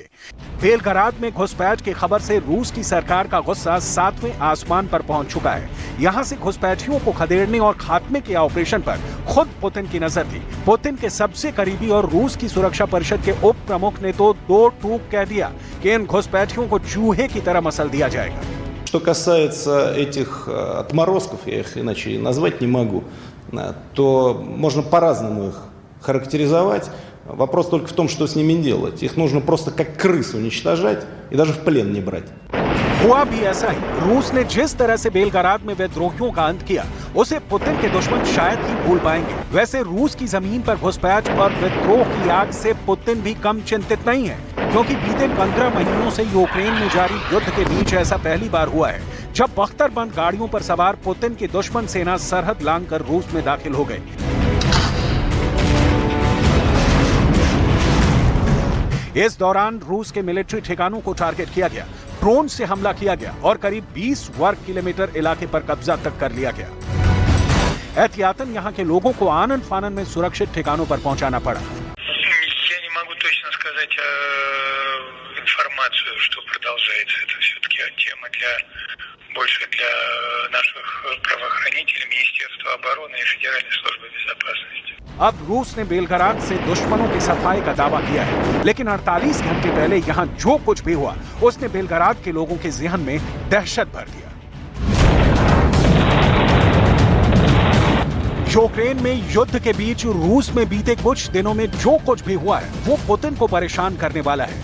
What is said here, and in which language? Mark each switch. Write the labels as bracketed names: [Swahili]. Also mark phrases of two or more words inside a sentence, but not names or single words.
[Hindi] बेलग्राद में घुसपैठ की खबर से रूस की सरकार का गुस्सा 7वें आसमान पर पहुंच चुका है। यहां से घुसपैठियों को खदेड़ने और खात्मे के ऑपरेशन पर खुद पुतिन की नजर थी। पुतिन के सबसे करीबी और रूस की सुरक्षा परिषद के उप प्रमुख ने तो दो टूक कह दिया कि इन घुसपैठियों को चूहे की तरह मसल दिया जाएगा। [Russian] Что касается этих отморозков, я их иначе и назвать не могу, то можно по-разному их характеризовать. Вопрос только в том, что с ними делать. Их нужно просто как крыс уничтожать и даже в плен не брать. [Hindi] हुआ भी ऐसा ही। रूस ने जिस तरह से बेलग्राद में विद्रोहियों का अंत किया, उसे पुतिन के दुश्मन शायद ही भूल पाएंगे। वैसे रूस की जमीन पर घुसपैठ और विद्रोह की आग से पुतिन भी कम चिंतित नहीं है, क्योंकि बीते 15 महीनों से यूक्रेन में जारी युद्ध के बीच ऐसा पहली बार हुआ है जब बख्तरबंद गाड़ियों पर सवार पुतिन की दुश्मन सेना सरहद लांघकर रूस में दाखिल हो गई। इस दौरान रूस के मिलिट्री ठिकानों को टारगेट किया गया, ड्रोन से हमला किया गया और करीब 20 वर्ग किलोमीटर इलाके पर कब्जा तक कर लिया गया। एहतियातन यहां के लोगों को आनन फानन में सुरक्षित ठिकानों पर पहुंचाना पड़ा। [Russian] Я не могу точно сказать информацию, что продолжается. Это все-таки тема больше для наших правоохранителей, Министерства обороны и Федеральной службы безопасности। [Hindi] अब रूस ने बेलग्राद से दुश्मनों की सफाई का दावा किया है, लेकिन 48 घंटे पहले यहां जो कुछ भी हुआ उसने बेलग्राद के लोगों के ज़हन में दहशत भर दिया। यूक्रेन में युद्ध के बीच रूस में बीते कुछ दिनों में जो कुछ भी हुआ है वो पुतिन को परेशान करने वाला है।